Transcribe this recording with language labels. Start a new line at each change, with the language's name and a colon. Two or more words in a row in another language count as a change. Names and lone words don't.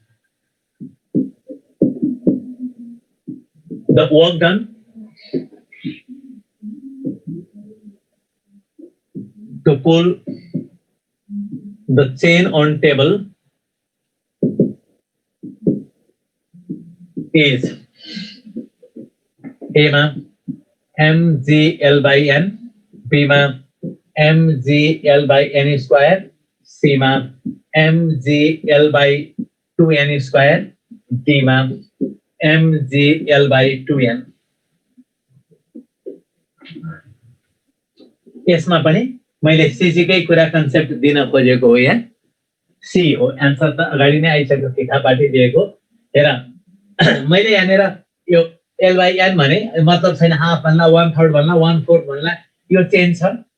English: The work done to pull the chain on table is A ma mgl/n, B ma mgl/n square, C ma mgl/2n square, D ma mgl/2n।
Nepali: यसमा पनि मैले सीजी कै कुरा कन्सेप्ट दिन खोजेको हो यहाँ सी हो एन्सर त अगाडि नै आइसक्यो थिटापाटी दिएको हेर मैले यहाँनिर यो
English: L by N
Nepali: भने मतलब छैन हाफ भन्ला 1/3 भन्ला 1/4 भन्ला यो चेन्ज छ